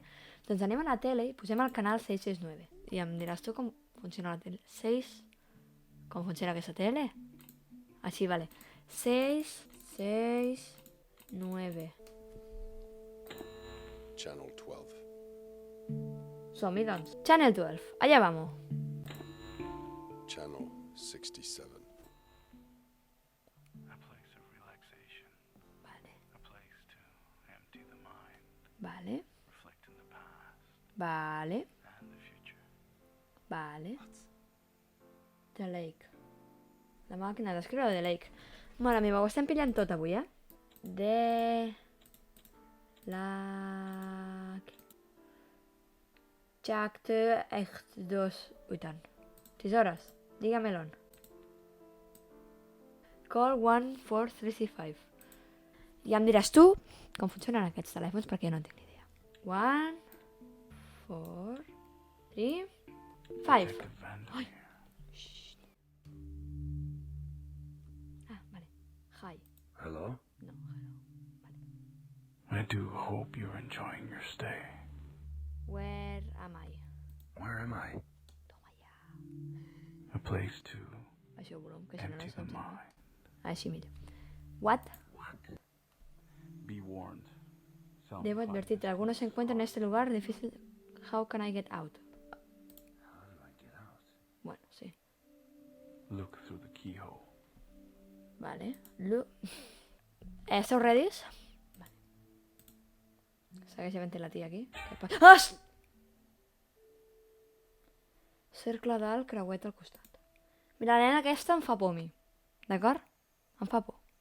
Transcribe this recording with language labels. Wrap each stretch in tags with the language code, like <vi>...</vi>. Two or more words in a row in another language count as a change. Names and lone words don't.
<ca>Doncs anem a la tele i posem el canal 669. I em diràs tu com funciona la tele. Com funciona aquesta tele? Així, vale. 669.</ca> <en>Channel 12.</en> <ca>Som-hi, doncs. Channel 12. Allà vamos.</ca> <en>Channel 67. A place of relaxation.</en> <ca>Vale.</ca> <en>A place to empty the mind.</en> <ca>Vale.</ca> <en>Reflect in the past</en> <ca>Vale.</ca> <en>and the future.</en> <ca>Vale. The Lake. La màquina d'escriure The Lake. Mare meva, ho estem pillant tot avui, The Lake. Chapter 2. Ui, tant. 6 hores. Dígamelo. Call 14365. Ja em diràs tu com funcionen aquests telèfons perquè no en tinc ni idea. 1, 4, 3, 5.</ca> <en>Take advantage.</en> <ca>Vale. Hi.</ca> <en>Hello? No, hello. I do hope you're enjoying your stay. Where am I? Where am I?</en> <ca>Toma ja.</ca> <en>A place to</en> <ca>Això volum, que si no no</ca> <en>empty the</en> <ca>se'm sent.</ca> <en>mind.</en> <ca>Així millor.</ca> <en>What? Be warned.</en> <es>Debo advertirte, algunos se encuentran en este lugar difícil.</es> <en>How can I get out? How do I get out?</en> <es>Bueno, sí.</es> <en>Look through the keyhole.</en> <ca>Vale. Esteu readys? Vale. Segueix havent la tia aquí. Ah! Cercle dalt, creuet al costat. Mira, la nena aquesta em fa por a mi. D'acord? Em fa por.</ca>